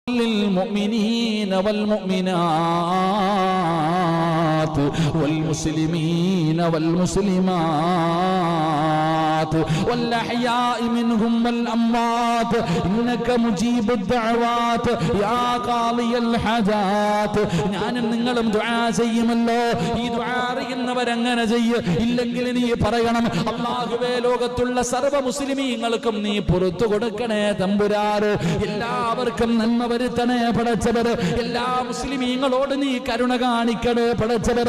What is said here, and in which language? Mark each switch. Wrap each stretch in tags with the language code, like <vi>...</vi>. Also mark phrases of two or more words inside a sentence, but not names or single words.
<ar>للمؤمنين والمؤمنات والمسلمين والمسلمات والأحياء منهم والأموات إنك مجيب الدعوات يا قاضي الحاجات.</ar> <ml>ഞാനും നിങ്ങളും ദുആ ചെയ്യുമല്ലോ. ഈ ദുആ അറിയുന്നവരങ്ങനെ ചെയ്യ, ഇല്ലെങ്കിൽ നീ പറയണം, അല്ലാഹുവേ ലോകത്തുള്ള സർവ്വ മുസ്ലിമീങ്ങൾക്കും നീ പുറത്തു കൊടുക്കണേ തമ്പുരാന്. എല്ലാവർക്കും നന്മ വരുത്തണേ പടച്ചവര്. എല്ലാ മുസ്ലിമീങ്ങളോട് നീ കരുണ കാണിക്കണേ പടച്ചവര്.</ml>